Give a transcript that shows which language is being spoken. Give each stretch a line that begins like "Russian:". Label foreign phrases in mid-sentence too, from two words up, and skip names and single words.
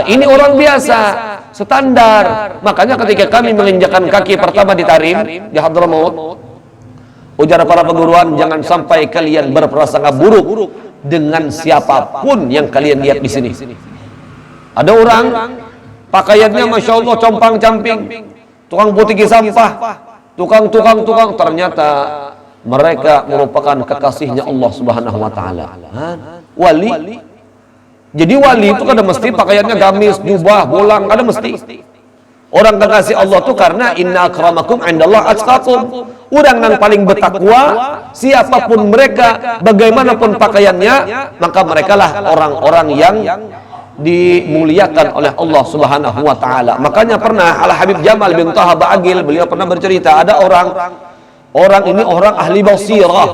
Indonesian: Ini orang biasa, standar. Makanya ketika kami menginjakan kaki pertama di Tarim, di Hadramaut, ujar para perguruan, jangan sampai kalian berprasangka buruk dengan siapapun yang kalian lihat di sini. Ada orang pakaiannya
Arabic: ما شاء الله
Indonesian: compang-camping, tukang putih sampah, tukang, ternyata mereka merupakan kekasihnya Allah
Arabic: سبحانه وتعالى.
Indonesian: Wali. Jadi wali itu
Banjar: kada mesti
Indonesian: pakaiannya gamis, jubah, bolang,
Banjar: kada mesti.
Indonesian: Orang kekasih Allah itu karena
Arabic: إن أكرمكم عند الله أتقاكم.
Indonesian: Orang yang paling bertakwa, siapapun mereka, bagaimanapun pakaiannya, maka mereka lah orang-orang yang dimuliakan oleh Allah
Arabic: سبحانه وتعالى.
Indonesian: Makanya pernah Al Habib Jamal bin Taha Ba'agil, beliau pernah bercerita, ada orang ini orang ahli basirah.